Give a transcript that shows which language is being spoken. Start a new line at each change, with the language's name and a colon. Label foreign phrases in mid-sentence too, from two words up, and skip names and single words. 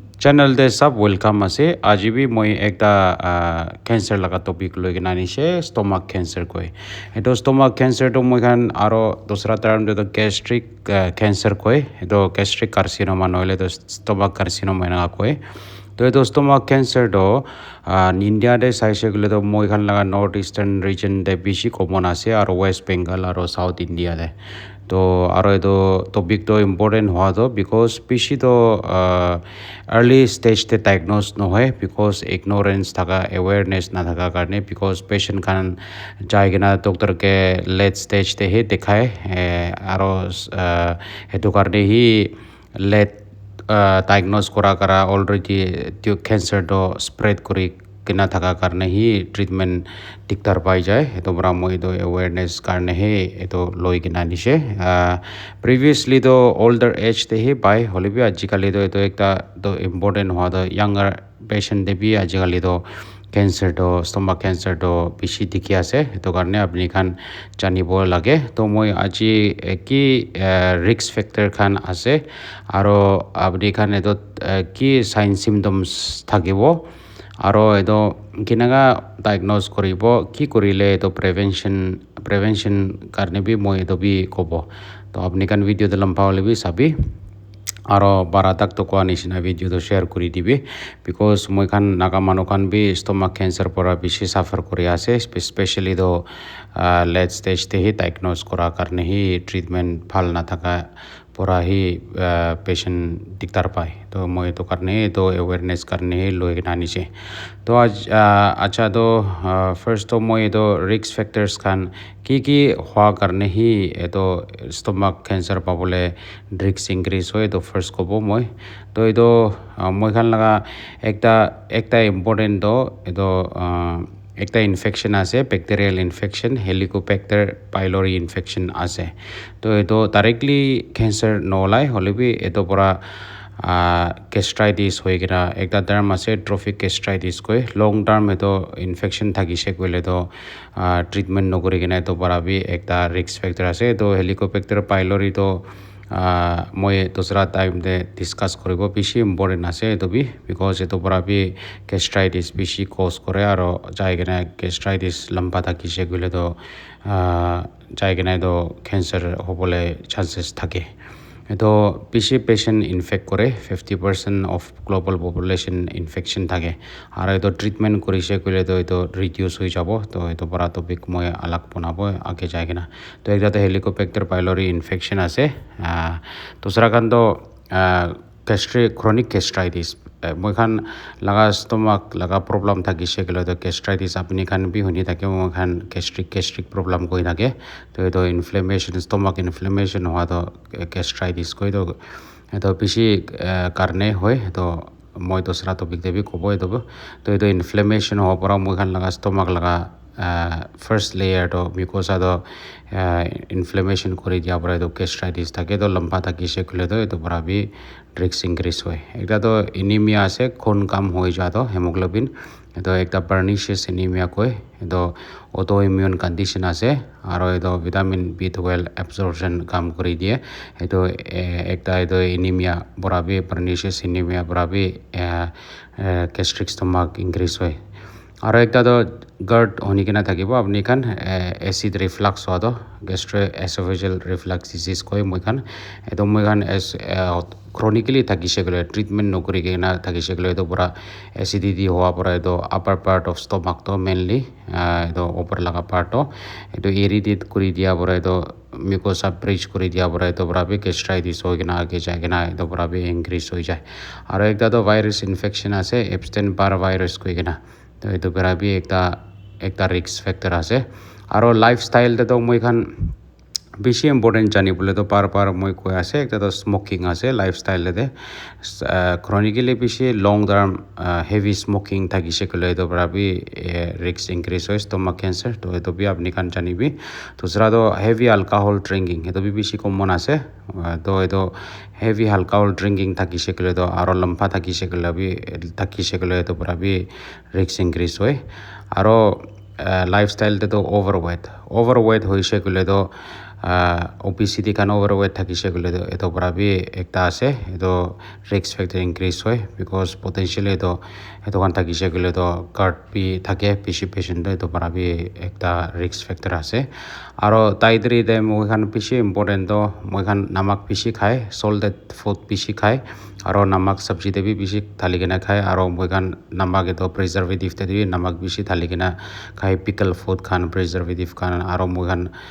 Naga Pidgin: channel de sab welcome ase aji bi moi ekta cancer laga topic loi gina anishe
English: stomach cancer
Naga Pidgin: koi eto
English: stomach cancer
Naga Pidgin: to moi khan aro dusra term de
English: gastric cancer
Naga Pidgin: koi eto
English: gastric carcinoma
Naga Pidgin: noile to
English: stomach carcinoma
Naga Pidgin: na koi to eto
English: stomach cancer
Naga Pidgin: do India de saise gule to moi khan laga
English: north eastern region
Naga Pidgin: de bishi common ase aro west bengal aro south India de to aro eto topic to important hoa to because bishi to
English: early stage
Naga Pidgin: te diagnose no hoy because ignorance thaga awareness na thaga karne because patient khan jai gina doctor ke
English: late stage
Naga Pidgin: te he dekhai aro hetu karne hi
English: late diagnose
Naga Pidgin: kora already tyo cancer do spread kori kina thaka karne hi treatment diktar pai jai eto bra moi do awareness karne he eto loi kina nishe previously do
English: older age
Naga Pidgin: te he pai holibi ajikali do eto ekta do important hoa do
English: younger patient
Naga Pidgin: de bi ajikali do cancer do
English: stomach cancer
Naga Pidgin: do bishi dikhi ase eto karne apni khan janibo lage to moi aji ki
English: risk factor
Naga Pidgin: khan ase aro apni khan eto ki
English: sign symptoms
Naga Pidgin: thakibo aro eto kinaga diagnose koribo ki korile eto prevention karne bi moi eto bi kobo to apni khan video de lamba hole bi sabi aro baratak to ko anishina video to share kuri dibi because moi khan naga manu khan bi
English: stomach cancer
Naga Pidgin: pora bishi suffer kori ase especially do
English: late stage
Naga Pidgin: te hi diagnose kora karne hi treatment phal na thaka pora hi patient diktar pai to moi to karne to awareness karne hi loi gina niche to acha to first to moi to
English: risk factors
Naga Pidgin: khan ki hwa karne hi eto
English: stomach cancer
Naga Pidgin: pabole
English: risk increase
Naga Pidgin: hoy to first kobo moi to eto moi khan laga ekta important do eto ekta infection ase
English: bacterial infection helicobacter pylori infection
Naga Pidgin: ase to eto
English: directly cancer
Naga Pidgin: no lai holebi eto pora gastritis hoigina ekta term ase
English: trophic gastritis
Naga Pidgin: koi
English: long term
Naga Pidgin: eto infection thakise koile to treatment nokori gina eto pora bi ekta
English: risk factor
Naga Pidgin: ase to
English: helicobacter pylori
Naga Pidgin: to moi dusra time de discuss koribo bishi important ase eto bi because eto pora bi gastritis bishi cause kore aro jai gina gastritis lamba thakise koile to jai gina eto cancer hobole chances thake eto bishi patient infect kore
English: 50% of global population infection
Naga Pidgin: thake aro eto treatment korise koile to eto reduce hoi jabo to eto para topic moi alag banabo age jai gina to ekta to
English: helicobacter pylori infection
Naga Pidgin: ase dusra kan to
English: chronic gastritis
Naga Pidgin: moi khan laga stomach laga problem thakise kele to gastritis apni khan bi huni thake moi khan
English: gastric problem
Naga Pidgin: koi thake to eto inflammation
English: stomach inflammation
Naga Pidgin: hoa to gastritis koi to eto bishi karne hoy to moi dusra topic de bi kobo eto to eto inflammation hoa pora moi khan laga stomach laga
English: first layer
Naga Pidgin: to mucosa to inflammation kori dia pora eto gastritis thake to lamba thakise kole to eto pora bi risk increase hoy ekta to anemia ase khon kam hoi ja to hemoglobin eto ekta
English: pernicious anemia
Naga Pidgin: koi eto
English: autoimmune condition
Naga Pidgin: ase aro eto
English: vitamin B12 absorption
Naga Pidgin: kam kori die eto ekta eto anemia pora bi
English: pernicious anemia
Naga Pidgin: pora bi
English: gastric stomach increase
Naga Pidgin: hoy aro ekta to GERD honi kena thakibo apni khan
English: acid reflux
Naga Pidgin: hoa to
English: gastroesophageal reflux disease
Naga Pidgin: koi moi khan eto moi khan chronically thakise gole treatment nokori kena thakise gole eto pura acidity hoa pura eto
English: upper part of
Naga Pidgin: stomach to mainly eto upper laga part to eto irritate kori dia pura eto
English: mucosa bridge
Naga Pidgin: kori dia pura eto pura bi gastritis hoi kena age jai kena eto pura bi increase hoi jai aro ekta to
English: virus infection
Naga Pidgin: ase
English: Epstein-Barr virus
Naga Pidgin: koi kena to eto pura bi ekta
English: risk factor
Naga Pidgin: ase aro lifestyle de to moi khan bishi important jani bole to par moi koi ase ekta to smoking ase lifestyle de chronically bishi
English: long term heavy smoking
Naga Pidgin: thakise kole to pura bi
English: risk increase
Naga Pidgin: hoy
English: stomach cancer
Naga Pidgin: to eto bi apni khan jani bi dusra to
English: heavy alcohol drinking
Naga Pidgin: eto bi bishi common ase to eto
English: heavy alcohol drinking
Naga Pidgin: thakise kole to aro lamba thakise kole to pura bi
English: risk increase
Naga Pidgin: hoy aro lifestyle te to overweight hoise kole to obesity kan overweight thakise gole to eto para bi ekta ase eto
English: risk factor increase
Naga Pidgin: hoy because potentially eto kan thakise gole to guard bi thake bishi patient to eto para bi ekta
English: risk factor
Naga Pidgin: ase aro taidri de moi khan bishi important to moi khan namak bishi khai
English: salted food
Naga Pidgin: bishi khai aro namak sabji de bi bishi thali kena khai aro moi khan namak eto preservative te bi namak bishi thali kena khai
English: pickle food
Naga Pidgin: khan preservative khan aro moi khan